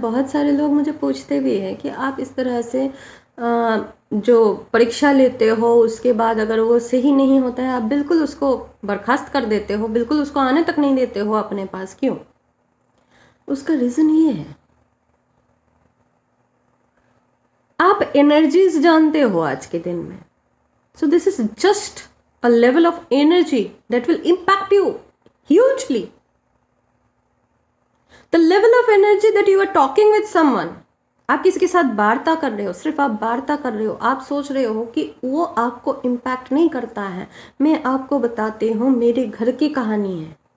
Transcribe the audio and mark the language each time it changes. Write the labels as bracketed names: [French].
[Hindi] बहुत सारे लोग मुझे पूछते भी हैं कि आप इस तरह से जो परीक्षा लेते हो उसके बाद अगर वो सही नहीं होता है, आप बिल्कुल उसको बर्खास्त कर देते हो, बिल्कुल उसको आने तक नहीं देते हो अपने पास, क्यों? उसका रीज़न ये है, आप एनर्जीज जानते हो आज के दिन में। [English] So this is just a level of energy that will impact you hugely. The level of energy that you are talking with someone, [Hindi] आप किसी के साथ वार्ता कर रहे हो, सिर्फ आप वार्ता कर रहे हो, आप सोच रहे हो कि वो आपको इम्पैक्ट नहीं करता है। मैं आपको बताती हूँ, मेरे घर की कहानी है।